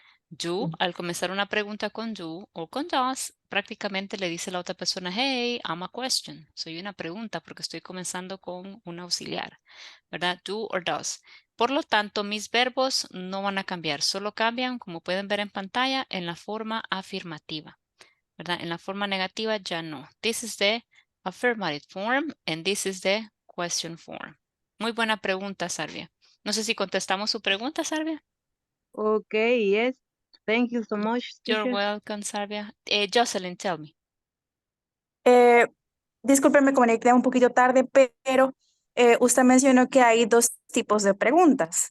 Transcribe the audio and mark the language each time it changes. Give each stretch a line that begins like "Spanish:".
Spanish: Do, al comenzar una pregunta con do o con does, prácticamente le dice a la otra persona,
English: hey, I'm a question.
Spanish: Soy una pregunta porque estoy comenzando con un auxiliar, ¿verdad?
English: Do or does.
Spanish: Por lo tanto, mis verbos no van a cambiar, solo cambian, como pueden ver en pantalla, en la forma afirmativa, ¿verdad? En la forma negativa ya no.
English: This is the affirmative form and this is the question form.
Spanish: Muy buena pregunta, Sarvia. No sé si contestamos su pregunta, Sarvia.
English: Okay, yes. Thank you so much, You're teacher. welcome, Sarvia. Jocelyn, tell me.
Spanish: Disculpen, me conecté un poquito tarde, pero usted mencionó que hay dos tipos de preguntas.